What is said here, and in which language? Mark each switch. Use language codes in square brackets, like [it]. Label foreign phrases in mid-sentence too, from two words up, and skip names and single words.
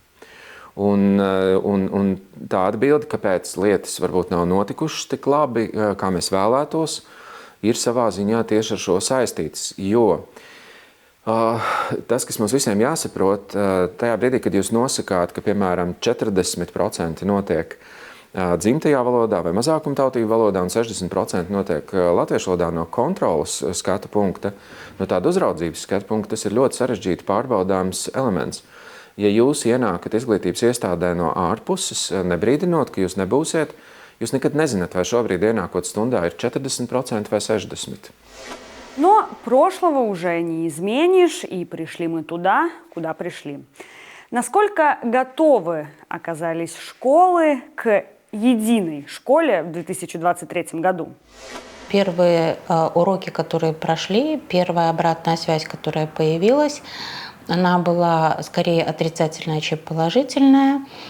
[lv] Un tā atbilde, kāpēc lietas varbūt nav notikušas tik labi, kā mēs vēlētos, ir savā ziņā tieši ar šo saistīts, jo tas, kas mums visiem jāsaprot, tajā brīdī, kad jūs nosakāt, ka, piemēram, 40% notiek dzimtajā valodā vai mazākumtautību valodā un 60% notiek latviešu valodā no kontrolas skatu punkta, no tāda uzraudzības skatu punkta, tas ir ļoti sarežģīti pārbaudāms elements. Ja jūs ienākat izglītības iestādē no ārpuses, nebrīdinot, ka jūs nebūsiet, jūs nekad nezināt, vai šobrīd ienākot stundā ir 40% vai 60%. [ru] Но прошлого уже не изменишь, и пришли мы туда, куда пришли. Насколько готовы оказались школы к единой школе в 2023 году? Первые уроки, которые прошли, первая обратная связь, которая появилась, она была скорее отрицательная, чем положительная.